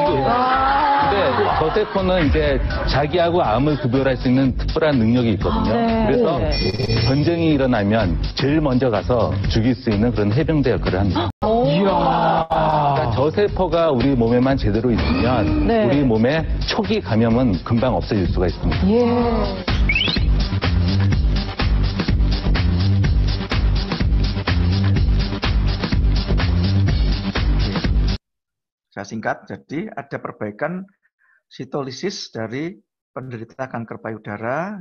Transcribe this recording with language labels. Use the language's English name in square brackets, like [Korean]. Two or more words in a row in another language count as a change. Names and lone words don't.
[Korean] 근데 저 세포는 이제 자기하고 암을 구별할 수 있는 특별한 능력이 있거든요. 그래서 전쟁이 일어나면 제일 먼저 가서 죽일 수 있는 그런 해병대 역할을 합니다. 그러니까 저 세포가 우리 몸에만 제대로 있으면 우리 몸의 초기 감염은 금방 없어질 수가 있습니다. [Indonesian] Saya singkat, jadi ada perbaikan sitolisis dari penderita kanker payudara.